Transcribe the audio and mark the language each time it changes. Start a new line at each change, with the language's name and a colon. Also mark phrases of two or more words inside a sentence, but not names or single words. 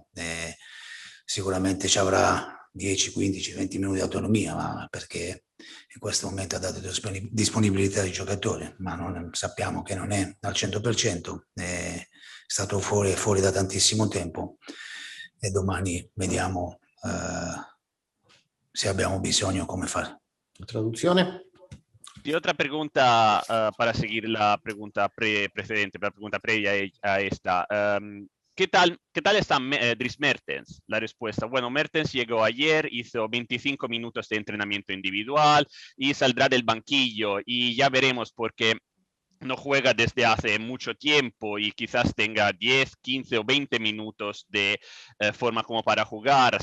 Italian: Sicuramente ci avrà 10, 15, 20 minuti di autonomia, ma perché in questo momento ha dato disponibilità ai giocatori, ma sappiamo che non è al 100%, è stato fuori da tantissimo tempo e domani vediamo se abbiamo bisogno come fare. Traduzione.
Spanish: Y otra pregunta para seguir la pregunta precedente, la pregunta previa a esta. ¿qué tal está Dries Mertens? La respuesta, bueno, Mertens llegó ayer, hizo 25 minutos de entrenamiento individual y saldrá del banquillo y ya veremos porque no juega desde hace mucho tiempo y quizás tenga 10, 15 o 20 minutos de forma como para jugar.